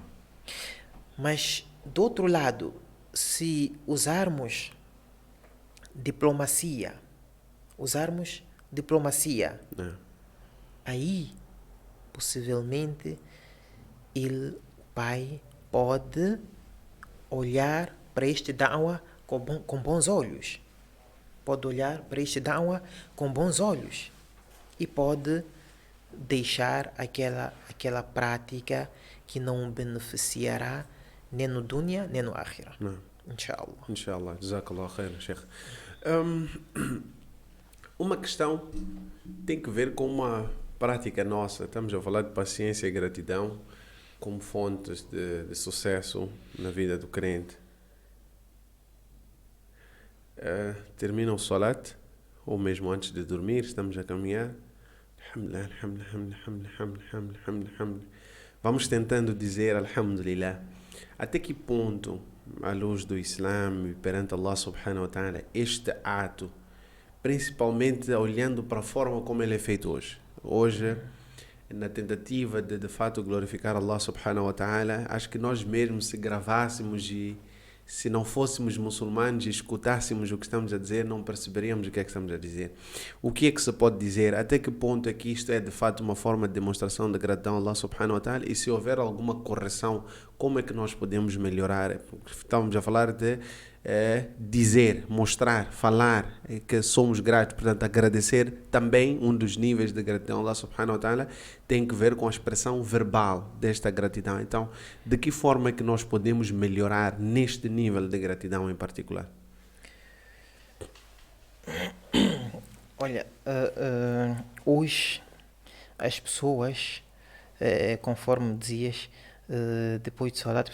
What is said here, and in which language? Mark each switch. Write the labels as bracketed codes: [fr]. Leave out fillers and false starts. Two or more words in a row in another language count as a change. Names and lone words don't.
[pt] Mas, do outro lado, se usarmos diplomacia, aí, possivelmente, o pai pode olhar para este da'wah com bons olhos. E pode deixar aquela prática que não beneficiará nem no dunya, nem no akhirah. [ar] إن شاء الله. إن شاء الله. جزاك الله خير، شيخ. [pt] Uma questão tem que ver com uma prática nossa. Estamos a falar de paciência e gratidão como fontes de sucesso na vida do crente. Termina o salat, ou mesmo antes de dormir, estamos a caminhar. Vamos tentando dizer [ar] الحمد لله. [pt] Até que ponto, à luz do Islã e perante Allah [ar] سبحانه وتعالى, [pt] este ato, principalmente olhando para a forma como ele é feito hoje. Hoje, na tentativa de fato glorificar Allah [ar] سبحانه وتعالى, [pt] acho que nós mesmos se gravássemos e se não fôssemos muçulmanos e escutássemos o que estamos a dizer, não perceberíamos o que é que estamos a dizer. O que é que se pode dizer? Até que ponto é que isto é de fato uma forma de demonstração de gratidão a Allah [ar] سبحانه وتعالى? [pt] E se houver alguma correção, como é que nós podemos melhorar? Estamos a falar de dizer, mostrar, falar que somos gratos, portanto agradecer também. Um dos níveis de gratidão a Allah [ar] سبحانه وتعالى [pt] tem que ver com a expressão verbal desta gratidão. Então, de que forma é que nós podemos melhorar neste nível de gratidão em particular? Olha, hoje as pessoas, conforme dizias, depois de salat,